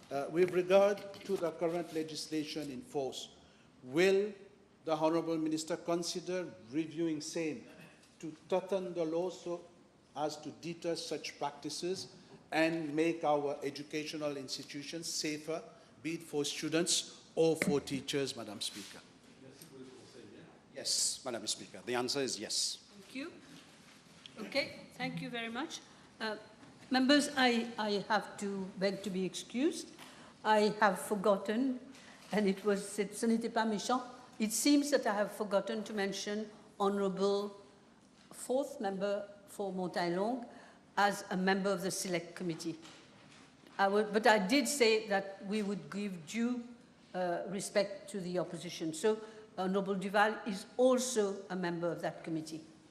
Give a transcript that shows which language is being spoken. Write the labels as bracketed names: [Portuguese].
[English] With regard to the current legislation in force, will the Honourable Minister consider reviewing same to toughen the law so as to deter such practices and make our educational institutions safer, be it for students or for teachers, Madam Speaker? Yes, Madam Speaker. The answer is yes. Thank you. Okay, thank you very much. Members, I have to beg to be excused. I have forgotten, and [French] ce n'était pas méchant. [English] It seems that I have forgotten to mention Honourable fourth member for Montaillon as a member of the Select Committee. But I did say that we would give due respect to the opposition. So Honourable Duval is also a member of that committee.